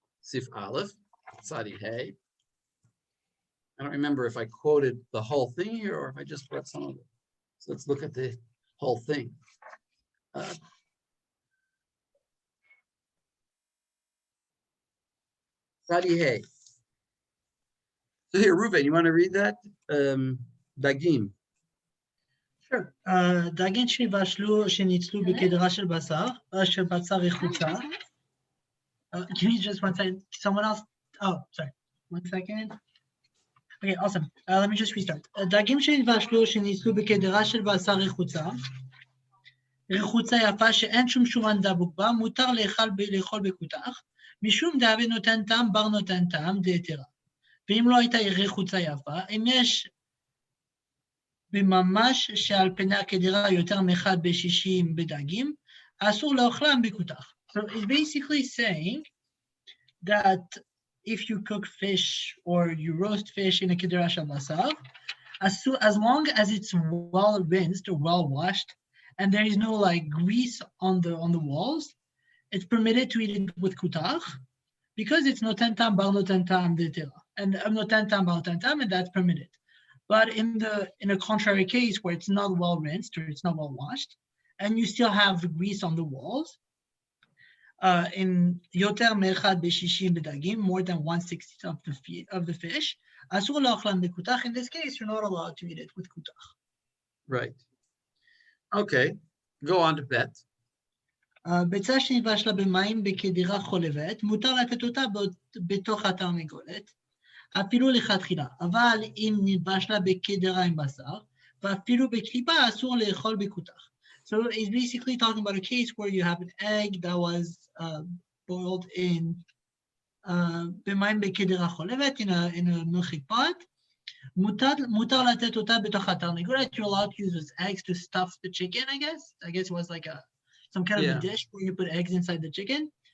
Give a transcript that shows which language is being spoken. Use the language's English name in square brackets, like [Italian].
[English] Sif Aleph, Tzadi Hey. I don't remember if I quoted the whole thing here or if I just read some of it. So let's look at the whole thing. Tzadi Hey. So here, Reuven, you want to read that? Dagim. Sure. [Hebrew] דגים שנבשלו, שניצלו בקדרה של בשר רחוצה. [English] Give me just 1 second. Someone else. Oh, sorry. 1 second. Okay, awesome. Let me just restart. [Hebrew] דגים שנבשלו, שניצלו בקדרה של בשר רחוצה. רחוצה יפה שאין שום שומן דבוק בה, מותר לאכול בכותח, משום דאבי נותן טעם, בר נותן טעם, דהיתרה. ואם לא הייתה רחוצה יפה, אם יש בממש שעל פני הקדרה יותר מאחד ב-60 בדגים, אסור לאוכלם בכותח. [English] So it's basically saying that if you cook fish or you roast fish in a kedera shel basar, as long as it's well rinsed or well washed, and there is no like grease on the walls, it's permitted to eat it with kutach because it's [Hebrew] noten tam bar noten tam d'etera, [English] and noten tam bar noten tam, and that's permitted. But in a contrary case where it's not well rinsed or it's not well washed, and you still have the grease on the walls, in [Hebrew] yoter me'echad b'shishim b'dagim, [English] more than 1/60 of the fish, [Hebrew] asur la'ochlan b'kutach. [English] In this case, you're not allowed to eat it with kutach. Right. Okay. Go on to bet. [Hebrew] ביצה שנבשלה במים בקדירה חולבת, מותר לתת אותה בתוך התרנגולת, אפילו לכתחילה. אבל אם נבשלה בקדירה עם בשר, ואפילו בקליפה אסור לאכול בכותח. [English] So it's basically talking about a case where you have an egg that was boiled in [Hebrew] במים בקדירה חולבת, [English] in a milchik pot. [Hebrew] מותר לתת אותה בתוך התרנגולת. [English] You're allowed to use those eggs to stuff the chicken, I guess. I guess it was like some kind of a dish where you put eggs inside the chicken.